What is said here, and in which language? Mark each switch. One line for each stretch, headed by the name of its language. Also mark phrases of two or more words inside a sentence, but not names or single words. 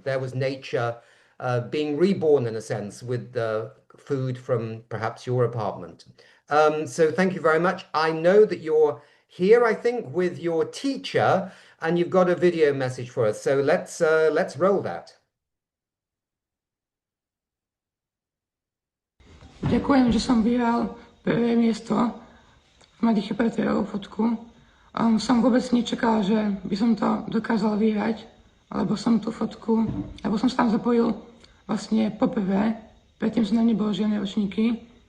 English: There was nature being reborn in a sense with the food from perhaps your apartment. So thank you very much. I know that you're here, I think, with your teacher, and you've got a video message for us. So let's roll that.
Slovak: Ďakujem, že som vyhral prvé miesto v Mladých reportérov fotku. Som vôbec nečakala, že by som to dokázal vyhrať, lebo som tú fotku, lebo som sa tam zapojil vlastne poprvé, predtým som tam nebol žiadne ročníky.